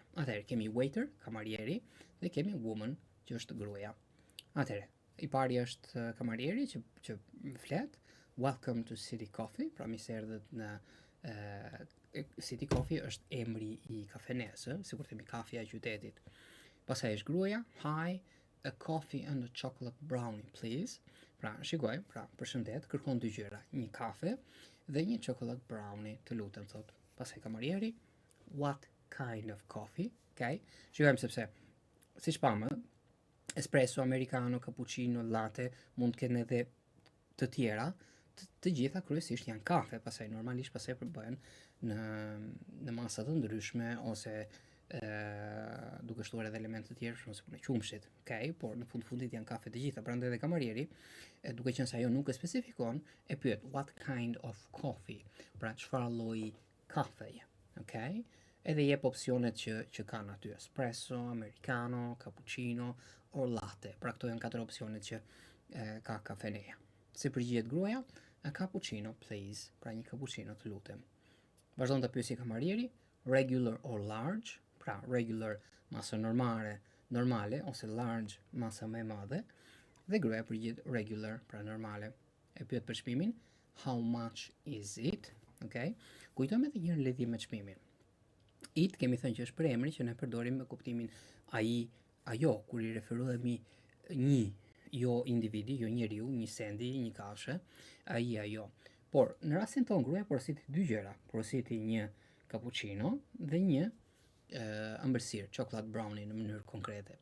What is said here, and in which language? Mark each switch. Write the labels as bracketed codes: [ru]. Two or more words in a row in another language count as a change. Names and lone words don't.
[sq] Atëherë kemi waiter, kamarieri, dhe kemi woman, që është gruaja. Atëherë, i pari është kamarieri që flet, [en] welcome to City Coffee, [sq] pra mirë se erdhët në City Coffee është emri i kafenesë, sikur themi kafja e qytetit. Pastaj është gruaja, [en] hi, a coffee and a chocolate brownie, please. [sq] Pra, shikoj, pra, përshëndet, kërkon 2 gjëra, një kafe dhe një [en] chocolate brownie, [sq] të lutem, thot pastaj kamarieri, [en] what kind of coffee, okay? [sq] Shikojmë sepse siç pamë, espresso, americano, cappuccino, latte, mund të kenë edhe të tjera, të gjitha kryesisht janë kafe, pastaj normalisht pastaj përbëhen në masa të ndryshme ose duke shtuar edhe elemente të tjerë, ose punë qumshit, okay? Por në fundit janë kafe të gjitha, prandaj edhe kamarieri, duke qenë se ajo nuk e specifikon, e pyet [en] what kind of coffee, [sq] pra çfarë lloji kafeje, okay? Edhe jep opsionet që kanë aty, espresso, americano, [en] cappuccino or latte. [sq] Pra këto janë 4 opsionet që ka kafeneja. [en] Si përgjigjet gruaja? A cappuccino, please. [sq] Pra një cappuccino, të lutem. Vazhdon të pyesi kamarieri, [en] regular or large? [sq] Pra regular masa normale ose large masa më e madhe. Dhe gruaja përgjigjet regular, pra normale. E pyet për çmimin, [en] how much is it? Okay? [sq] Kujtojmë edhe një lidhje me çmimin. It kemi thënë që është përemri që ne përdorim me kuptimin ai, ajo, kur i referohemi një, jo individi, jo njeriu, një sendi, një kafshë, ai, ajo. Por në rastin tonë gruaja porositi 2 gjëra, porositi një cappuccino dhe një ëmbëlsirë, [en] chocolate brownie [sq] në mënyrë konkrete.